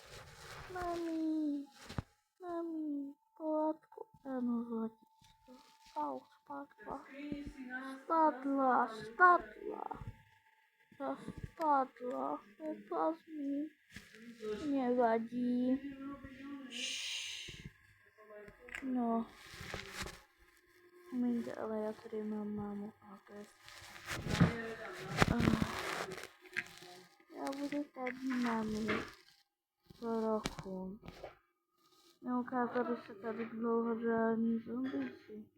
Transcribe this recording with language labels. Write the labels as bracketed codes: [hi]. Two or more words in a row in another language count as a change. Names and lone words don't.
[cs] Pohádku. [sk] Áno, zlatičko. Au, spadla. Prepáč mi. Nevadí. No. [cs] Ale ja tady mám mámu a ja budu tady mami. Po roku. Neukázali sa tady dlouho žádní zombíci.